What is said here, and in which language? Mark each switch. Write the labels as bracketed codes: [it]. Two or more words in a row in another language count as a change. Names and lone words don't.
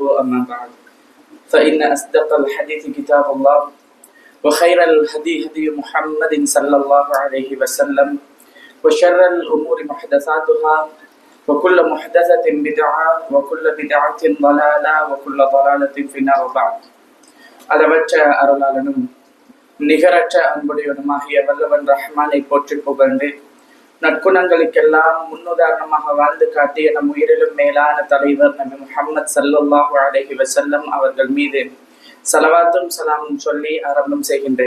[ar] أما بعد، فإن أصدق الحديث كتاب الله وخير الهدي هدي محمد صلى الله عليه وسلم وشر الأمور محدثاتها وكل محدثة بدعة وكل بدعة ضلالة وكل ضلالة في النار. وبعد. [ta] அளவற்ற அருளாளனும் நிகரற்ற அன்புடையவனுமாகிய வல்லவன் ரஹ்மானை போற்றி புகழ்ந்து நற்குணங்களுக்கெல்லாம் முன்னுதாரணமாக வாழ்ந்து காட்டிய நம் உயிரிலும் மேலான தலைவர் நபி முஹம்மது [ar] صلى الله عليه وسلم [ta] அவர்கள் மீது ஸலவாத்தும் ஸலாமும் சொல்லி ஆரம்பம் செய்கின்றேன்.